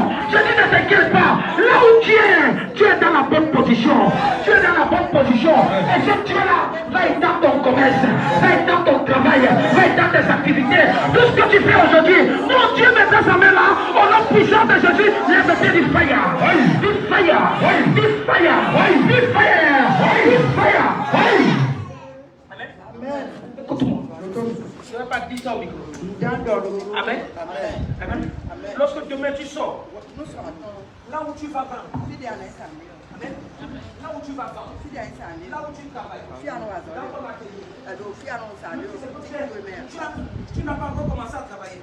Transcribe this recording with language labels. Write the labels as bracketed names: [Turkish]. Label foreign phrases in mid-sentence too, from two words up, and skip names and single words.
[French] Je dis ne t'inquiète pas. Là où tu es dans la bonne position. Tu es dans la bonne position. Et ce Dieu-là va être dans ton commerce, va être dans ton travail, va être dans tes activités. Tout ce que tu fais aujourd'hui, mon Dieu met sa main là, au nom puissant de Jésus, lève-toi du fire. Du fire. Du fire. Du fire. Du fire. Amen. Écoute-moi. Je ne vais pas dire ça au micro. Amen. Amen. Lorsque demain tu sors, là où tu vas vendre, amen. Là où tu vas vendre, là où tu travailles, dans ton atelier, tu n'as pas encore commencé à travailler.